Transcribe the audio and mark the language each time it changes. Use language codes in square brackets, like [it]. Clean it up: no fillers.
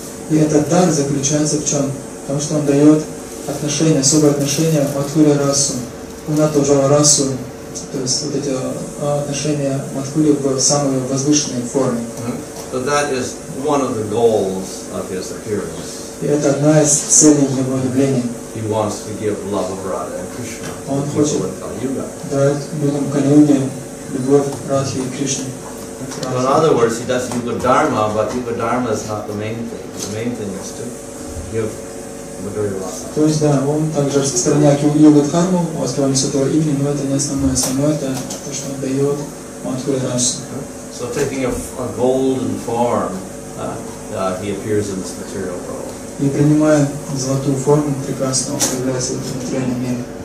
[ru] И этот дар заключается в чем? В том, что он дает отношения, особое отношение Мадхурья расу, Унната Ujjvala расу, то есть вот эти отношения Мадхурьи в самой возвышенной форме. [en] So that is one of the goals of his appearance. [ru] И это одна из целей его явления. [en] He wants to give love of Radha and Krishna [ru] Он [en] to [ru] хочет [en] people in Kali Yuga. [ru] дать людям Кали-юги любовь Радхи и Кришны. [en] So in other words, he does Yuga Dharma, but Yuga Dharma is not the main thing. The main thing is to give Madhurya Rasa. [ru] То есть, да, он также распространяет Юга-дхарму, воспевание святого имени, но это не основное. Основное это то, что он дает Мадхурья расу. [en] So taking a golden form, he appears in this material world. [ru] И принимая золотую форму, прекрасно он появляется в этом материальном мире.